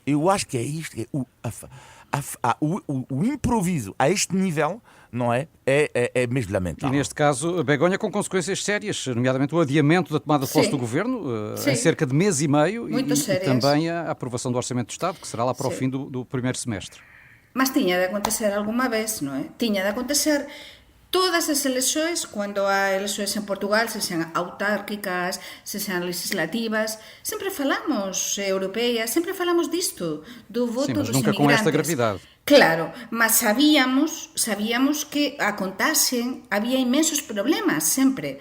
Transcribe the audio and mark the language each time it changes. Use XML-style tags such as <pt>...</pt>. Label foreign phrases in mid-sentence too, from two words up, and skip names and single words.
<pt>Eu acho que é isto, que é o improviso a este nível, não é? É mesmo lamentável. E neste caso, Begoña, com consequências sérias, nomeadamente o adiamento da tomada de posse do Governo, em cerca de mês e meio, e também a aprovação do Orçamento do Estado, que será lá para o fim do primeiro semestre.</pt> <gl>Mas tiña de acontecer alguma vez, non é? Tiña de acontecer todas as eleccións, cando há eleccións en Portugal, se sean autárquicas, se sean legislativas, sempre falamos europeias, sempre falamos disto, do voto dos</gl> <pt>nunca</pt> <gl>inmigrantes.</gl> <pt>Com esta gravidade.</pt> <gl>Claro, mas sabíamos que a contaxen había inmensos problemas sempre.</gl>